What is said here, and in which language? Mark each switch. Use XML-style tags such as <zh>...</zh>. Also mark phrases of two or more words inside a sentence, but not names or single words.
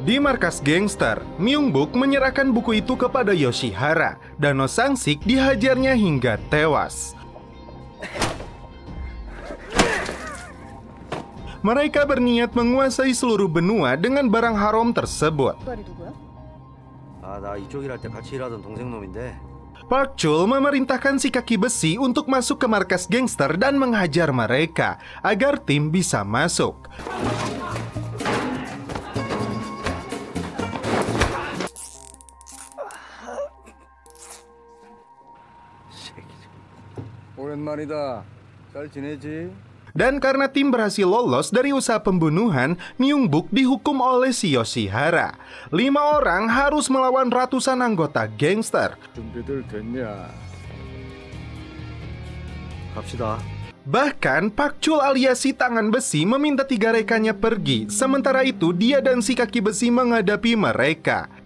<id>Di markas gangster, Myung-buk menyerahkan buku itu kepada Yoshihara dan No Sang-sik dihajarnya hingga tewas. Mereka berniat menguasai seluruh benua dengan barang haram tersebut.</id> <ko>나 이쪽 일할 때 같이 일하던 동생 놈인데.</ko> <id>Park Chul memerintahkan si kaki besi untuk masuk ke markas gangster dan menghajar mereka agar tim bisa masuk.</id> <ko>오랜만이다. 잘 지내지?</ko> <id>Dan karena tim berhasil lolos dari usaha pembunuhan, Myung-buk dihukum oleh si Yoshihara. 5 orang harus melawan ratusan anggota gangster.</id> <ko>준비들 됐냐? 갑시다.</ko> <id>Bahkan Park Chul alias si tangan besi meminta 3 rekannya pergi. Sementara itu dia dan si kaki besi menghadapi mereka.</id>